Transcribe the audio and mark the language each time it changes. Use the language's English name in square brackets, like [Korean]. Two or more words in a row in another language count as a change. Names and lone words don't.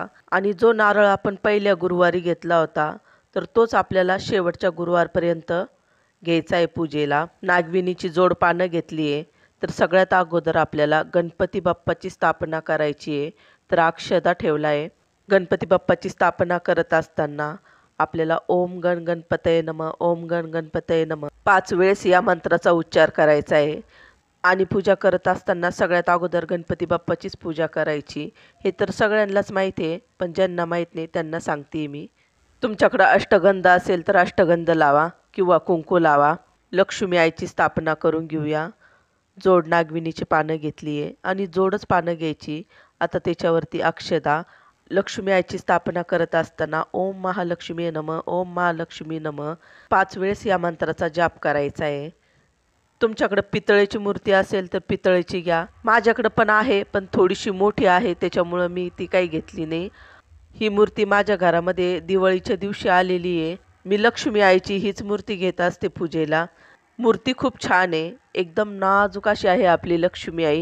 [Marathi] आणि जो नारळ आपण पहिल्या गुरुवारी घेतला होता, तर तोच आपल्याला शेवटच्या गुरुवारपर्यंत घ्यायचा आहे पूजेला. नागविणीची जोड पानं घेतली आहे. तर सगळ्यात अगोदर आपल्याला गणपती बाप्पाची स्थापना करायची आहे. तर अक्षदा ठेवला आहे. गणपती बाप्पाची स्थापना करत असताना आपल्याला [Sanskrit] ओम गण गणपतये नमः, ओम गण गणपतये नमः [Marathi] 5 वेळेस या मंत्राचा उच्चार करायचा आहे. आणि पूजा करत असताना सगळ्यात अगोदर गणपती बाप्पाचीच पूजा करायची. हे तर सगळ्यांनाच माहिती आहे, पण ज्यांना माहीत नाही त्यांना सांगते मी. तुमच्याकडं अष्टगंध असेल तर अष्टगंध लावा किंवा कुंकू लावा. लक्ष्मी आईची स्थापना करून घेऊया. जोड नागविणीची पानं घेतली आहे आणि जोडच पानं घ्यायची. आता त्याच्यावरती अक्षदा. लक्ष्मी आईची स्थापना करत असताना [Sanskrit] ओम महालक्ष्मी नमः, ओम महालक्ष्मी नमः [Marathi] 5 वेळेस या मंत्राचा जाप करायचा आहे. तुमच्याकडे पितळेची मूर्ती असेल तर पितळेची घ्या. माझ्याकडे पण आहे, पण थोडीशी मोठी आहे, त्याच्यामुळं मी ती काही घेतली नाही. ही मूर्ती माझ्या घरामध्ये दिवाळीच्या दिवशी आलेली आहे. मी लक्ष्मी आईची हीच मूर्ती घेत असते पूजेला. मूर्ती खूप छान आहे, एकदम नाजूक अशी आहे आपली लक्ष्मी आई.